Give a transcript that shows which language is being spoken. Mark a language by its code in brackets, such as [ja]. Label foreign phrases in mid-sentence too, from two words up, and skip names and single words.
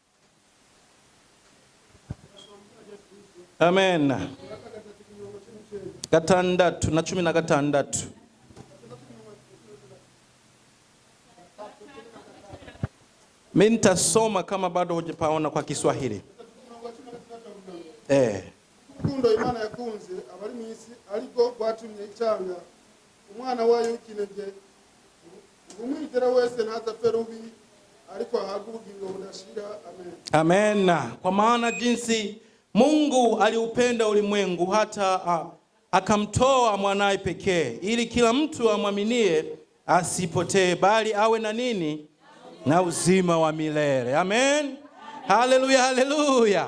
[sw] Amen. 6:16. Mimi nitasoma kama bado hujapaona kwa Kiswahili. [rn] Kundo Imana yakunze abari mwisi ariko gwatumye icanga umwana wayo w'ikinege umwizera wese ntazapfe rubi ariko ahabwe ubugingo budashira. [sw] Amen. Amen. Kwa maana jinsi Mungu aliupenda ulimwengu hata akamtoa mwanae pekee ili kila mtu amwaminie asipotee bali awe na nini? Na uzima wa milele. Amen. Haleluya, haleluya.